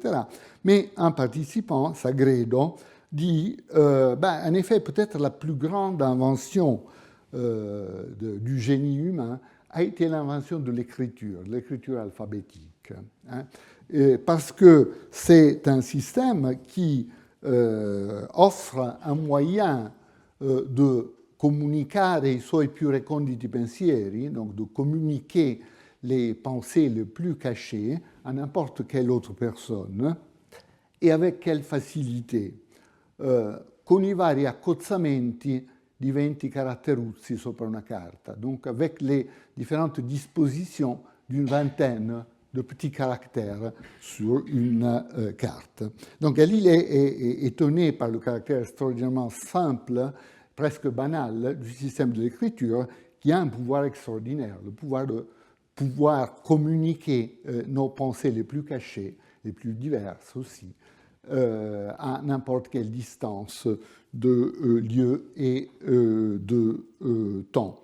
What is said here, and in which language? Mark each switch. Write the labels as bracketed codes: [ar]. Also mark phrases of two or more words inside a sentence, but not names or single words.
[fr] Mais un participant, Sagredo, dit en effet, peut-être la plus grande invention du génie humain a été l'invention de l'écriture alphabétique. Parce que c'est un système qui offre un moyen de [it] comunicare i suoi più reconditi pensieri, [fr] donc de communiquer les pensées les plus cachées à n'importe quelle autre personne, et avec quelle facilité. [it] Con i vari accozzamenti di 20 caratteruzzi sopra una carta, [fr] donc avec les différentes dispositions d'une vingtaine de petits caractères sur une carte. Donc Galilée est étonné par le caractère extraordinairement simple, presque banal, du système de l'écriture, qui a un pouvoir extraordinaire, le pouvoir de pouvoir communiquer nos pensées les plus cachées, les plus diverses aussi, à n'importe quelle distance de lieu et de temps.